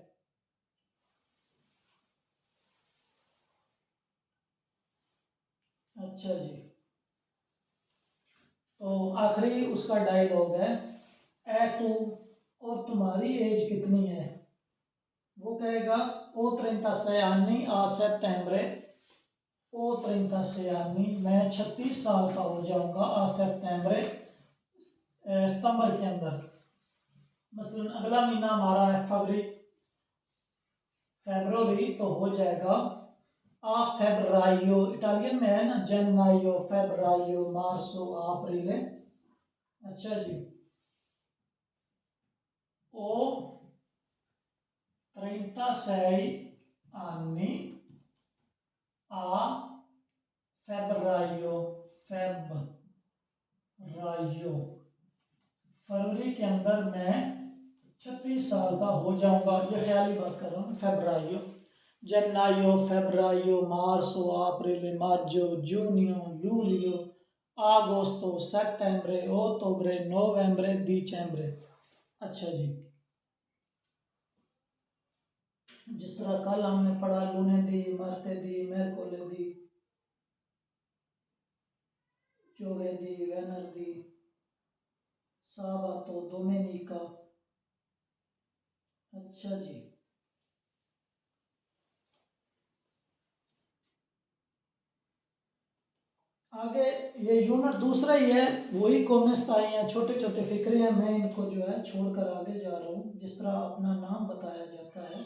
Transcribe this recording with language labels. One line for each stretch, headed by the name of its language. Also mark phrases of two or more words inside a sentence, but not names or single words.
Urdu: اچھا جی، تو آخری اس کا ڈائیلاگ ہے
Italian: e tu
Urdu: اور تمہاری ایج کتنی ہے، وہ کہے گا
Italian: ho 36 anni a settembre, ho 36 anni
Urdu: میں 36 سال کا ہو جاؤں گا,
Italian: a settembre
Urdu: ستمبر کے اندر. مثلاً اگلا مہینہ ہمارا ہے فروری، فیبروری تو ہو جائے گا
Italian: a febbraio,
Urdu: اٹالین میں ہے نا
Italian: gennaio febbraio marzo aprile.
Urdu: اچھا جی,
Italian: ho 36 anni a febbraio, febbraio
Urdu: فروری کے اندر میں 36 سال کا ہو جاؤں گا، یہ خیالی بات کر رہا ہوں.
Italian: febbraio gennaio febbraio marzo aprile marzo giugno luglio agosto settembre ottobre novembre dicembre.
Urdu: اچھا جی، جس طرح کل ہم نے پڑھا
Italian: lunedì martedì mercoledì giovedì venerdì sabato domenica.
Urdu: اچھا جی، آگے یہ یونٹ دوسرا ہی ہے، وہی کامینٹس آئی ہیں، چھوٹے چھوٹے فقرے ہیں، میں ان کو جو ہے چھوڑ کر آگے جا رہا ہوں جس طرح اپنا نام بتایا جاتا ہے.